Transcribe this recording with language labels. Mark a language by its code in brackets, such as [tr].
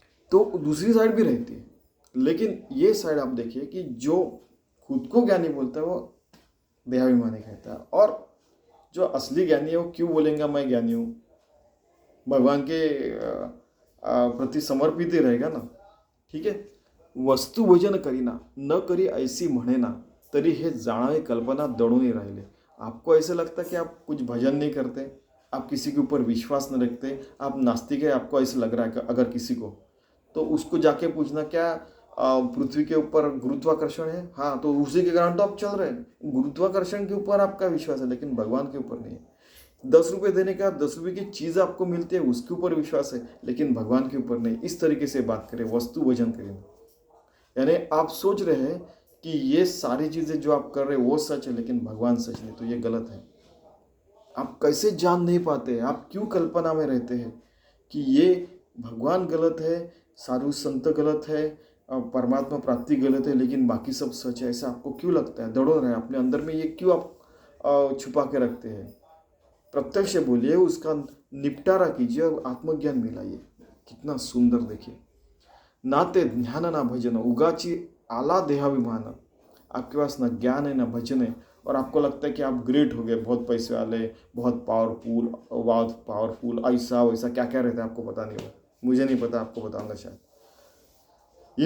[hi] तो दूसरी साइड भी रहती है, लेकिन ये साइड आप देखिए कि जो खुद को ज्ञानी बोलता है वो देहाभिमानी कहता है, और जो असली ज्ञानी है वो क्यों बोलेगा मैं ज्ञानी हूँ? भगवान के प्रति समर्पित ही रहेगा ना। ठीक है, [mr] वस्तू भजन करीना न करी ऐसी म्हणे ना, तरी हे जाणावे कल्पना दडून राहिले। [hi] आपको ऐसे लगता है कि आप कुछ भजन नहीं करते, आप किसी के ऊपर विश्वास नहीं रखते, आप नास्तिक है, आपको ऐसे लग रहा है कि अगर किसी को, तो उसको जाके पूछना क्या पृथ्वी के ऊपर गुरुत्वाकर्षण है? हाँ, तो उसी के कारण तो आप चल रहे हैं। गुरुत्वाकर्षण के ऊपर आपका विश्वास है, लेकिन भगवान के ऊपर नहीं है। 10 रुपये देने का 10 रुपये की चीज़ आपको मिलती है, उसके ऊपर विश्वास है, लेकिन भगवान के ऊपर नहीं। इस तरीके से बात करें, वस्तु भजन करें। यानी आप सोच रहे हैं कि ये सारी चीज़ें जो आप कर रहे हैं वो सच है, लेकिन भगवान सच नहीं, तो ये गलत है। आप कैसे जान नहीं पाते? आप क्यों कल्पना में रहते हैं कि ये भगवान गलत है, साधु संत गलत है, परमात्मा प्राप्ति गलत है, लेकिन बाकी सब सच है? ऐसा आपको क्यों लगता है? दौड़ो रहे अपने अंदर में, ये क्यों आप छुपा के रखते हैं? प्रत्यक्ष बोलिए, उसका निपटारा कीजिए और आत्मज्ञान मिलाइए। कितना सुंदर, देखिए। [mr] ना ते ज्ञान ना भजन उगाची आला देहाभिमान। [hi] आपके पास ना ज्ञान है ना भजन है, और आपको लगता है कि आप ग्रेट हो गए, बहुत पैसे वाले, बहुत पावरफुल, ऐसा वैसा क्या क्या रहता है आपको पता नहीं होगा, मुझे नहीं पता, आपको बताऊंगा शायद।